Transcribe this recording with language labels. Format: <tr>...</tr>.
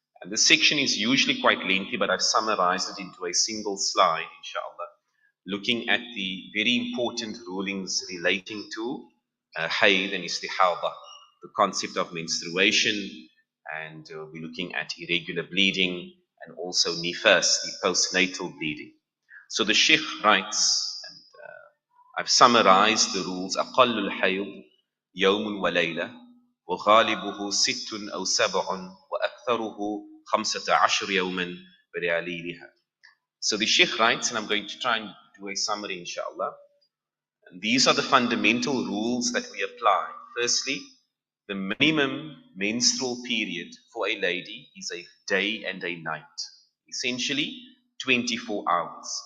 <en>And this section is usually quite lengthy, but I've summarized it into a single slide, inshallah, looking at the very important rulings relating to hayd and istihada, the concept of menstruation, and we're looking at irregular bleeding and also nifas, the postnatal bleeding. So the Shaykh writes, I've summarized the rules.</en> <ar>أقل الحيض يوم وليلة وغالبه ست أو سبع وأكثره 15 يوما بلياليها.</ar> <en>So the Sheikh writes, and I'm going to try and do a summary, inshallah. And these are the fundamental rules that we apply. Firstly, the minimum menstrual period for a lady is a day and a night, essentially 24 hours.</en>